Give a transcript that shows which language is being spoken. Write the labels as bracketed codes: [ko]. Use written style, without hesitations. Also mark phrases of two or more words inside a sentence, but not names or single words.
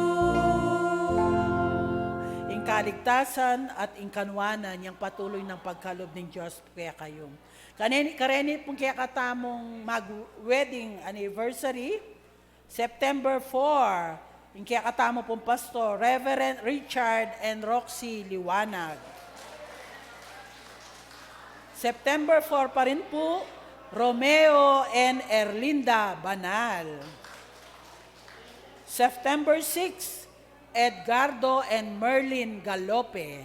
[pam] Ing kaligtasan at ing kanwanan yang patuloy ng pagkalob ng Diyos kaya kayo. Kareni pong kaya katamong mag- [en] wedding anniversary, [pam] September 4, ing kaya katamo pong pastor, Reverend Richard and Roxy Liwanag. September 4 pa rin po, Romeo and Erlinda Banal. September 6, Edgardo and Merlin Galope.